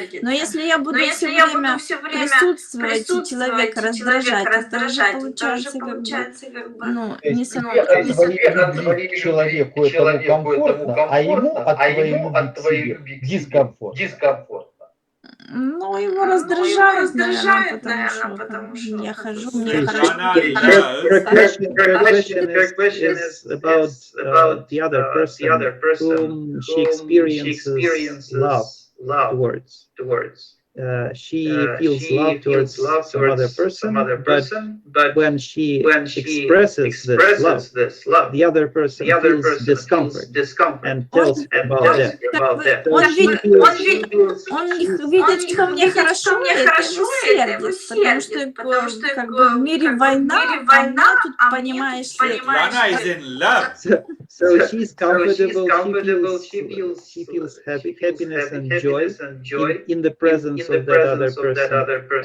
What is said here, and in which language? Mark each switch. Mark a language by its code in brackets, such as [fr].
[ru] Но если я буду все время присутствовать и человека раздражать, это уже получается как бы, ну, не со мной. От твоей любви к человеку этому комфортно, а ему от твоей любви к себе дискомфорт. Ну, его раздражает, наверное, потому что я хожу, мне хорошо. [en] Her question is about the other person whom she experiences love towards. She feels love towards some other person, but when she expresses this love, the other person feels discomfort and tells about that. [ru] Он видит, что мне хорошо, и это его сердит, потому что как бы в мире война, а мне тут, понимаешь, [en] Svetlana is in love. So she's comfortable, she feels happiness and joy in the presence of that other person.